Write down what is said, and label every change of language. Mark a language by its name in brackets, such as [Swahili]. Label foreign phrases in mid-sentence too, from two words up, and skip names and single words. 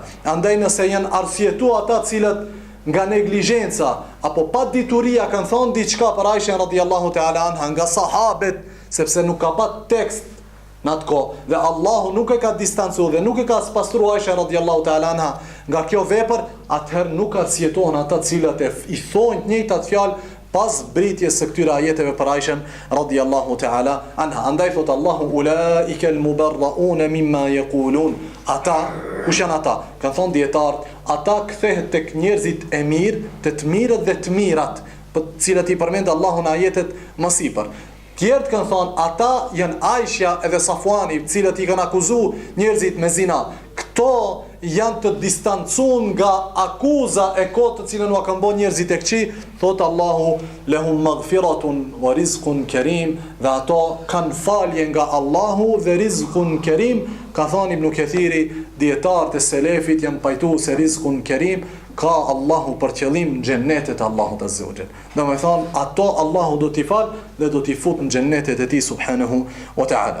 [Albanian] Andaj nëse janë arsyetuar ata cilët nga neglizhenca apo pa dituria kanë thonë diçka për Aishën [Arabic] رضي الله تعالى عنها [Albanian] nga sahabet, sepse nuk ka pat tekst në atë kohë dhe Allahu nuk e ka distancuar dhe nuk e ka spastruar Aishën [Arabic] رضي الله تعالى عنها [Albanian] nga kjo vepër, atëherë nuk arsjetohen ata cilët i thonë të njëjtat fjalë pas britjes së këtyre ajeteve për Aishën [Arabic] رضي الله تعالى عنها. [Albanian] Andaj thot Allahu [Arabic] أولئك مبرؤون مما يقولون. [Albanian] Ata, kush janë ata? Kan thonë dietarët, ata kthehet tek njerëzit e mirë, të mirët dhe të mirat, për të cilët i përmend Allahu në ajetet më sipër. Tjerët kanë thonë ata janë Aisha edhe Safwani, të cilët i kanë akuzuar njerëzit me zina. Këto janë të distancuar nga akuza e kotë të cilën u kanë bërë njerëzit e këqij, thot Allahu [Arabic] لهم مغفرة ورزق كريم, [Albanian] dhe ato kanë falje nga Allahu dhe [Arabic] رزق كريم. [Albanian] Ka thënë Ibn Kathiri, dietarët e selefit janë pajtuar se [Arabic] رزق كريم [Albanian] ka Allahu për qëllim xhennetet e Allahut [Arabic] عز وجل. [Albanian] Domethënë ato Allahu do t'i fal dhe do t'i fut në xhennetet e tij [Arabic] سبحانه وتعالى.